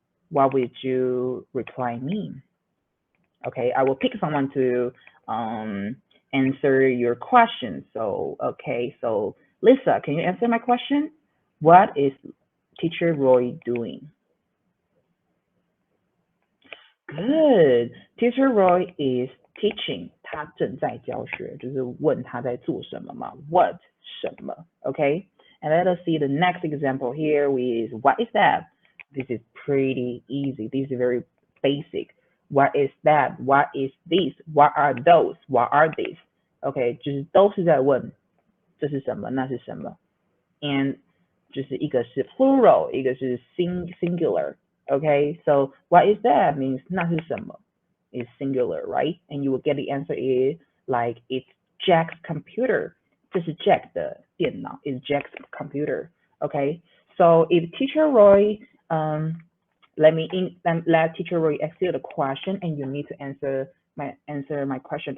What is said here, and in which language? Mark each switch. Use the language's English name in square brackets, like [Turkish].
[English] What would you reply me? Okay, I will pick someone to answer your question. So, okay, so Lisa, can you answer my question? What is Teacher Roy doing? Good. Teacher Roy is teaching. [Chinese] 他正在教学，就是问他在做什么嘛。 [English] What [Chinese] 什么 [English] ？Okay. And let us see the next example here with what is that? This is pretty easy. This is very basic. What is that? What is this? What are those? What are these? [Chinese] Okay, 就是都是在问这是什么，那是什么。 And 就是一个是 [English] plural， [Chinese] 一个是 [English] singular. Okay, so what is that means [Chinese] 那是什么 [English] is singular, right? And you will get the answer is like it's Jack's computer. [Chinese] 这是 Jack 的电脑 [English] is Jack's computer. Okay, so if Teacher Roy, let Teacher Roy ask you the question and you need to answer my question.